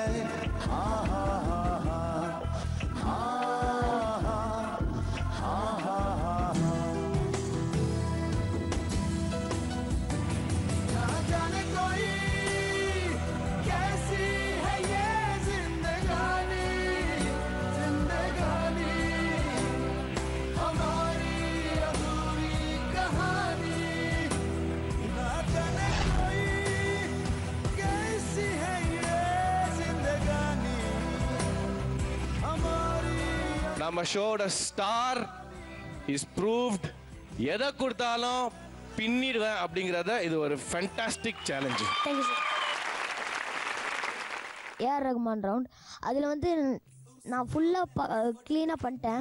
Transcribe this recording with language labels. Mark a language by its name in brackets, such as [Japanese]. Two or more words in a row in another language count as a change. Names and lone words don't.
[Hindi] हाँ हाँ हाँ हाँ हाँ हाँ हाँ हाँ जाने कोई कैसी है ये जिंदगानी जिंदगानी हमारी अधूरी कहानी. ना जाने कोई कैसी है ये जिंदगानी हमारी. [Tamil] நம்ம ஷோட [English] star is proved. [Tamil] எதை கொடுத்தாலும் பின்னிடுவேன் அப்படிங்கிறத இது ஒரு [English] fantastic challenge. thank you sir. [Tamil] ஏஆர் ரகுமான் ரவுண்ட். அதில் வந்து நான் ஃபுல்லாக க்ளீனாக பண்ணிட்டேன்.